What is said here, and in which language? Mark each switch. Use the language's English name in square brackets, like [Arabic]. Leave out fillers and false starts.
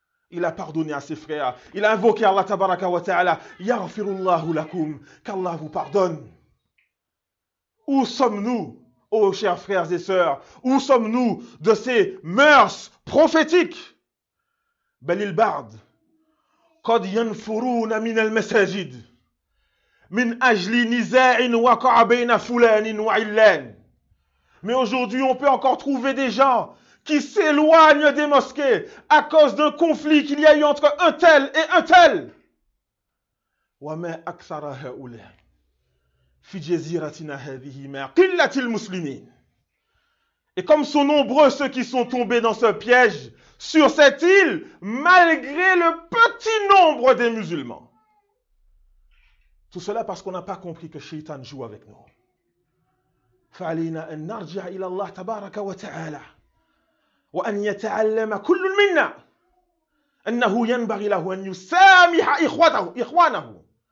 [French] Il a pardonné à ses frères. Il a invoqué Allah [Arabic] tabaraka wa ta'ala. Yaghfirullahu lakum. [French] Qu'Allah vous pardonne. Où sommes-nous, ô chers frères et sœurs? Où sommes-nous de ces mœurs prophétiques? Belil Bard. [Arabic] قد ينفرون من المساجد من أجل نزاع وقع بين فلان وعلان. [French] Mais aujourd'hui, on peut encore trouver des gens qui s'éloignent des mosquées à cause d'un conflit qu'il y a eu entre un tel et un tel. [Arabic] وما أكثر هؤلاء في جزيرتنا هذه مع قلة المسلمين. [French] Et comme sont nombreux ceux qui sont tombés dans ce piège sur cette île, malgré le petit nombre des musulmans. Tout cela parce qu'on n'a pas compris que Shaitan joue avec nous. [Arabic] فَعَلَيْنَا أَنْ نَرْجِعَ إِلَى اللَّهِ تَبَارَكَ وَتَعَالَى وَأَنْ يَتَعَلَّمَ كُلٌّ مِنَّا أَنَّهُ يَنْبَغِي لَهُ أَنْ يُسَامِحَ إِخْوَانَهُ.